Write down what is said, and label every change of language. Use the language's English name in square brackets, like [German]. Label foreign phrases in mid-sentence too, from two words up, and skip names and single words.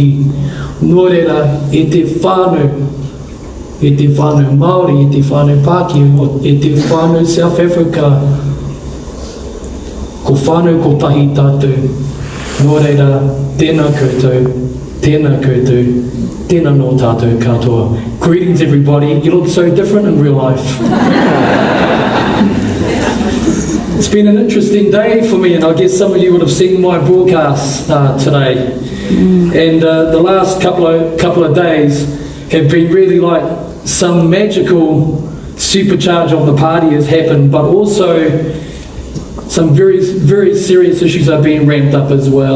[Māori] Nō reira, e te whānau Māori, e te whānau Pākehā, e te whānau South Africa, ko whānau ko tahi tātou. Nō reira, tēnā koutou, tēnā nō tātou katoa. [English] Greetings everybody, you look so different in real life. It's been an interesting day for me, and I guess some of you would have seen my broadcast today. And the last couple of days have been really like some magical supercharge of the party has happened, but also some very, very serious issues are being ramped up as well.